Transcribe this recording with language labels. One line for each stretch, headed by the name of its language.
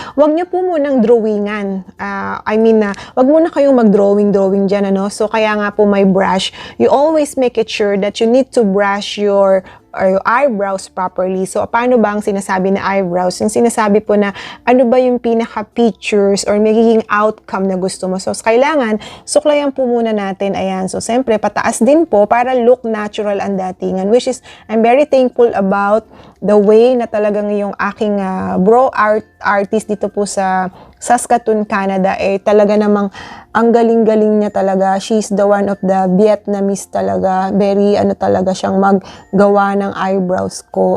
Filipino: Huwag niyo po munang drawingan. Huwag muna kayong mag-drawing dyan, ano? So, kaya nga po may brush.
English: You always make it sure that you need to brush your eyebrows properly.
Filipino: So, paano ba ang sinasabi na eyebrows? Yung sinasabi po na ano ba yung pinaka-features or magiging outcome na gusto mo. So, kailangan, suklayan po muna natin. Ayan. So, siyempre, pataas din po para look natural ang datingan. Which is,
English: I'm very thankful about the way
Filipino: na talagang yung aking brow artist dito po sa Saskatoon, Canada, talaga namang ang galing-galing niya talaga.
English: She's the one of the Vietnamese talaga.
Filipino: Very talaga siyang maggawa ng eyebrows ko.